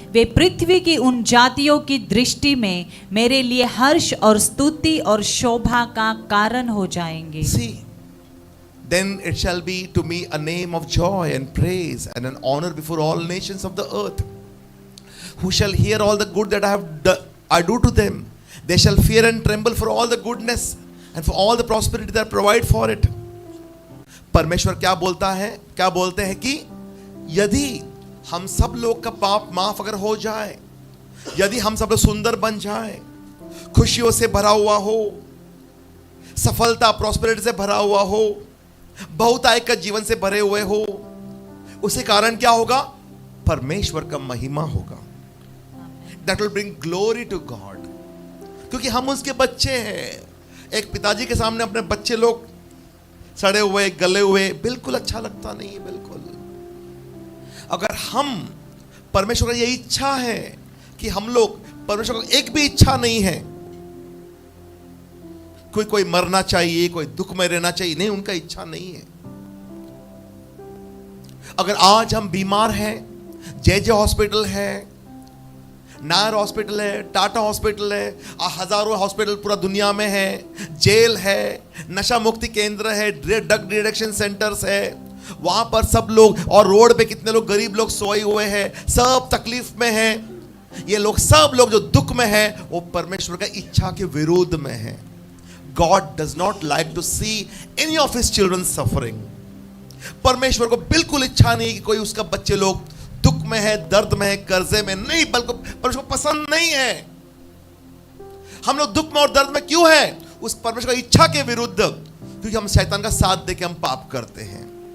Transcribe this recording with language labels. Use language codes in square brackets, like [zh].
[hi] वे पृथ्वी की उन जातियों की दृष्टि में मेरे लिए हर्ष और स्तुति और शोभा का कारण हो जाएंगे। [en] See, then it shall be to me a name of joy and praise and an honor before all nations of the earth, who shall hear all the good that I do to them. They shall fear and tremble for all the goodness and for all the prosperity that I provide for it. [hi] परमेश्वर क्या बोलता है? क्या बोलते हैं कि यदि हम सब लोग का पाप माफ अगर हो जाए, यदि हम सब लोग सुंदर बन जाए, खुशियों से भरा हुआ हो, सफलता प्रॉस्पेरिटी से भरा हुआ हो, बहुतायिक का जीवन से भरे हुए हो, उसे कारण क्या होगा? परमेश्वर का महिमा होगा। [en] That will bring glory to God, [hi] क्योंकि हम उसके बच्चे हैं। एक पिताजी के सामने अपने बच्चे लोग सड़े हुए गले हुए बिल्कुल अच्छा लगता नहीं है, बिल्कुल। अगर हम, परमेश्वर की यही इच्छा है कि हम लोग, परमेश्वर को एक भी इच्छा नहीं है कोई मरना चाहिए, कोई दुख में रहना चाहिए, नहीं, उनका इच्छा नहीं है। अगर आज हम बीमार हैं, जे हॉस्पिटल है, नायर हॉस्पिटल है, टाटा हॉस्पिटल है, हजारों हॉस्पिटल पूरा दुनिया में है, जेल है, नशा मुक्ति केंद्र है, ड्रग डिडक्शन सेंटर्स है, वहां पर सब लोग, और रोड पे कितने लोग गरीब लोग सोए हुए हैं, सब तकलीफ में हैं। ये लोग सब लोग जो दुख में हैं वो परमेश्वर का इच्छा के विरोध में हैं। [en] God does not like to see any of his children suffering. [hi] परमेश्वर को बिल्कुल इच्छा नहीं कि कोई उसका बच्चे लोग दुख में है, दर्द में है, कर्जे में नहीं, बल्कि परमेश्वर को पसंद नहीं है। हम लोग दुख में और दर्द में क्यों है? उस परमेश्वर की इच्छा के विरुद्ध, क्योंकि हम शैतान का साथ देके हम पाप करते हैं।